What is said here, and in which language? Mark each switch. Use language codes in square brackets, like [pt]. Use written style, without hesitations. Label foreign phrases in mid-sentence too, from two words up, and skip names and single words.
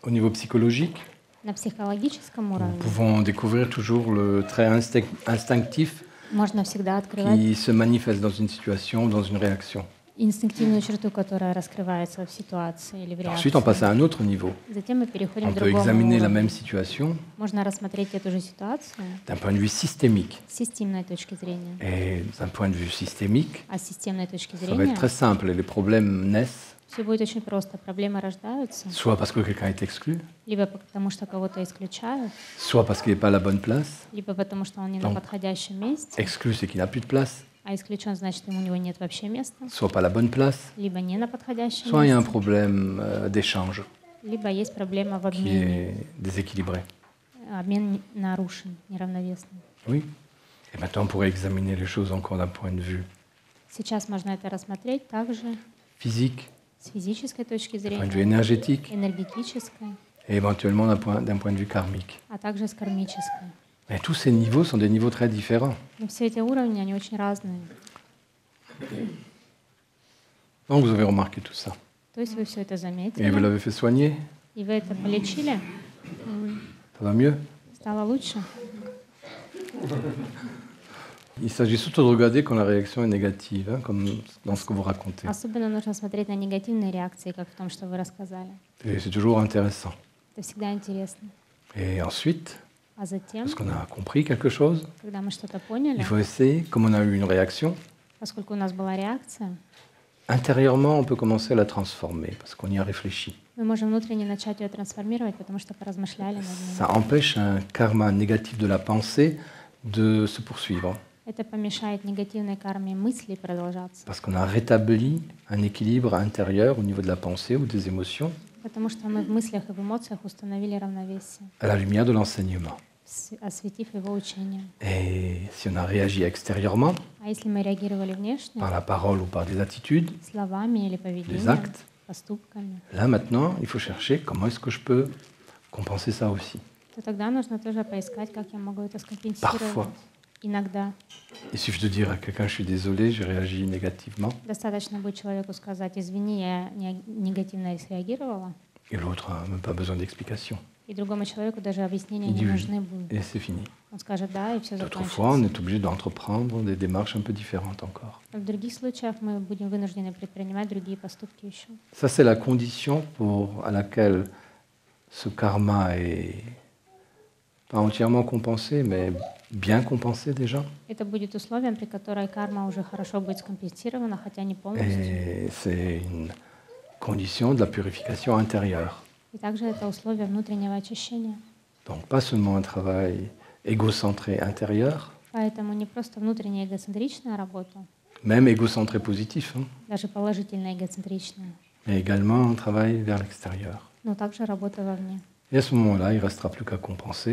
[fr] psychologique, [ru] На психологическом [fr] nous [ru] уровне [fr] pouvons découvrir toujours le trait instinctif [ru] можно всегда открывать [fr] qui se manifeste dans une situation, dans une réaction. [ru] инстинктивную черту, которая раскрывается в ситуации или в [fr] Ensuite, on passe [ru] реакции. [fr] à un autre niveau. [ru] Затем мы переходим [fr] On [ru] к [fr] peut [ru] другому [fr] examiner la [ru] уровню. [fr] même situation [ru] Можно рассмотреть эту же ситуацию [fr] d'un point de vue systémique. [ru] с системной точки зрения. [fr] Et d'un point de vue systémique, [ru] А с системной точки [fr] ça va être [ru] зрения [fr] très simple. Les problèmes naissent [ru] все будет очень просто. Проблемы рождаются [fr] soit parce que quelqu'un est exclu, [ru] либо потому, что кого-то исключают, [fr] soit parce qu'il n'est pas à la bonne place. [ru] либо потому, что он не на [fr] Donc, [ru] подходящем месте, [fr] Exclu, c'est qu'il n'a plus de place, [ru] а исключен, значит, у него нет вообще места, [fr] soit pas à la bonne place, [ru] либо не на подходящем [fr] soit il y a un [ru] месте, [fr] problème d'échange [ru] либо есть проблема в [fr] qui [ru] обмене. [fr] est déséquilibré. [ru] Обмен нарушен, неравновесный. [fr] Oui. Et maintenant, on pourrait examiner les choses encore d'un point de vue [ru] Сейчас можно это рассмотреть также [fr] physique, [ru] с физической точки [fr] d'un point de vue [ru] зрения, [fr] énergétique [ru] энергетической, [fr] et éventuellement d'un point de vue karmique. [ru] а также с кармической. [fr] Mais tous ces niveaux sont des niveaux très différents. [ru] Но все эти уровни, они очень разные. [fr] Donc vous avez remarqué tout ça. [ru] То есть вы все это [fr] Et vous [ru] заметили, [fr] l'avez fait soigner. [ru] и вы это полечили, [fr] Ça va mieux. [ru] стало лучше. [fr] Il s'agit surtout de regarder quand la réaction est négative, hein, comme dans ce que vous racontez. [ru] Особенно нужно смотреть на негативные реакции, как в том, что вы рассказали. [fr] Et c'est toujours intéressant. [ru] Это всегда интересно. [fr] Et ensuite, [ru] А затем, [fr] parce qu'on a compris quelque chose, [ru] когда мы что-то поняли, [fr] il faut essayer, comme on a eu une réaction, [ru] поскольку у нас была реакция, [fr] intérieurement, on peut commencer à la transformer, parce qu'on y a réfléchi. [ru] мы можем внутренне начать ее трансформировать, потому что поразмышляли над ней. [fr] Ça empêche un karma négatif de la pensée de se poursuivre, [ru] Это помешает негативной карме мыслей продолжаться, [fr] parce qu'on a rétabli un équilibre intérieur au niveau de la pensée ou des émotions, [ru] потому что мы в мыслях и в эмоциях установили равновесие, [fr] à la lumière de l'enseignement. [ru] осветив его учением. [fr] Et si on a réagi extérieurement, [ru] А если мы реагировали внешне, [fr] par la parole ou par des attitudes, [ru] словами или [fr] des [ru] поведением, [fr] actes, [ru] поступками, [fr] là maintenant, il faut chercher comment est-ce que je peux compenser ça aussi. [ru] то тогда нужно тоже поискать, как я могу это скомпенсировать. [fr] Parfois. [ru] Иногда [fr] Il suffit de dire à quelqu'un, je suis désolé, j'ai réagi négativement, [ru] достаточно будет человеку сказать: «Извини, я негативно среагировала», [fr] et l'autre n'a même pas besoin d'explication. [ru] и другому человеку даже объяснения [fr] Il [ru] не [fr] dit oui, [ru] нужны будут. [fr] et c'est fini. [ru] Он скажет «да», и все [fr] D'autres fois, on [ru] закончится. [fr] est obligé d'entreprendre des démarches un peu différentes encore. [ru] В других случаях мы будем вынуждены предпринимать другие поступки еще. [fr] Ça, c'est la condition à laquelle ce karma est pas entièrement compensé, mais bien compensé déjà. [ru] Это будет условием, при которой карма уже хорошо будет скомпенсирована, хотя не полностью. [fr] Et c'est une condition de la purification intérieure. [ru] И также это условие внутреннего очищения. [fr] Donc pas seulement un travail égocentré intérieur, [ru] Поэтому не просто внутренняя эгоцентричная работа, [fr] même égocentré positif, hein, [ru] даже положительная эгоцентричная, [fr] mais également un travail vers l'extérieur. [ru] но также работа вовне. [fr] Et à ce moment-là, il ne restera plus qu'à compenser,